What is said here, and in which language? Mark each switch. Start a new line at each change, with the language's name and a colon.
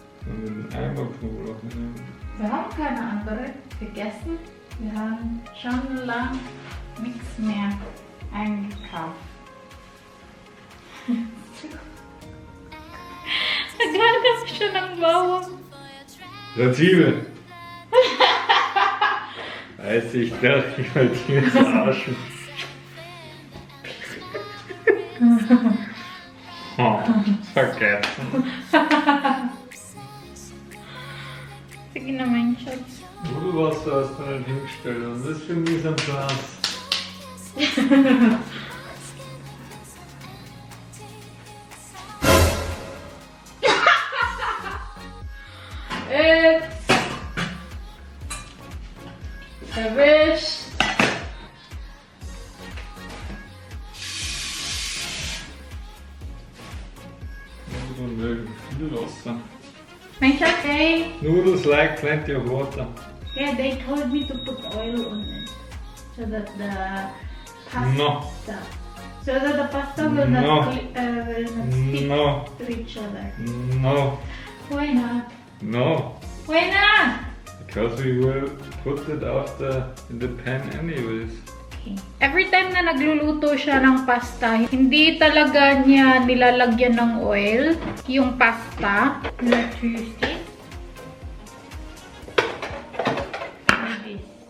German: Einen Eimer Knoblauch nehmen. Wir haben keine andere gegessen. Wir haben schon lang nichts mehr eingekauft.
Filipino: Naglagas siya ng bawang.
German: Der Zwiebel. Weiß ich doch, ich wollte ihn verarschen. Oh, vergessen.
Filipino: Sige naman, Schatz.
German: Nudelwasser hast du nicht hingestellt und das für mich am Platz. Erwischt. Nudeln mögen viel Wasser. Mein Schatz, hey.
English: Noodles like plenty of water. Yeah, they told me to put oil on it. So that the pasta... No. So that the pasta will No. not stick No. to each other. No. Why not? No. Why not? Because we will put it in the pan anyways. Okay.
Filipino: Every time na nagluluto siya ng pasta, hindi talaga niya nilalagyan ng oil yung pasta.
English: Let's use this. Like this.